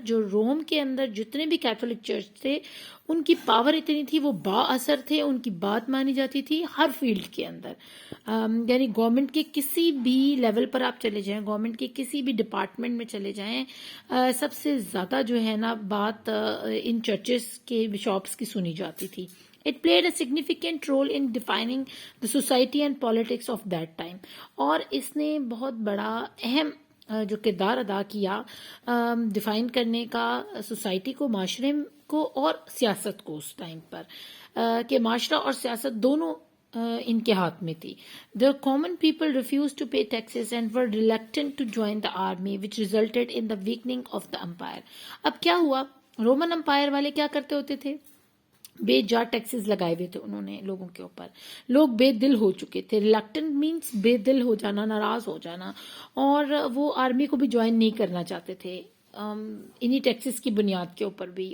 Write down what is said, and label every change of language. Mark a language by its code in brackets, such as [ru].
[ur] جو روم کے اندر جتنے بھی کیتھولک چرچ تھے ان کی پاور اتنی تھی, وہ با اثر تھے, ان کی بات مانی جاتی تھی ہر فیلڈ کے اندر. یعنی گورنمنٹ کے کسی بھی لیول پر آپ چلے جائیں, گورنمنٹ کے کسی بھی ڈپارٹمنٹ میں چلے جائیں, سب سے زیادہ جو ہے نا بات ان چرچز کے بشاپس کی سنی جاتی تھی. [en] It played a significant role in defining the society and politics of that time. [ur] اور اس نے بہت بڑا اہم جو کردار ادا کیا ڈیفائن کرنے کا سوسائٹی کو, معاشرے کو اور سیاست کو اس ٹائم پر, کہ معاشرہ اور سیاست دونوں ان کے ہاتھ میں تھی. [en] The common people refused to pay taxes and were reluctant to join the army, which resulted in the weakening of the empire. [ur] اب کیا ہوا, رومن امپائر والے کیا کرتے ہوتے تھے, بے جا ٹیکسز لگائے ہوئے تھے انہوں نے لوگوں کے اوپر, لوگ بے دل ہو چکے تھے. [en] reluctant means [ur] بے دل ہو جانا, ناراض ہو جانا, اور وہ آرمی کو بھی جوائن نہیں کرنا چاہتے تھے انہی ٹیکسز کی بنیاد کے اوپر بھی.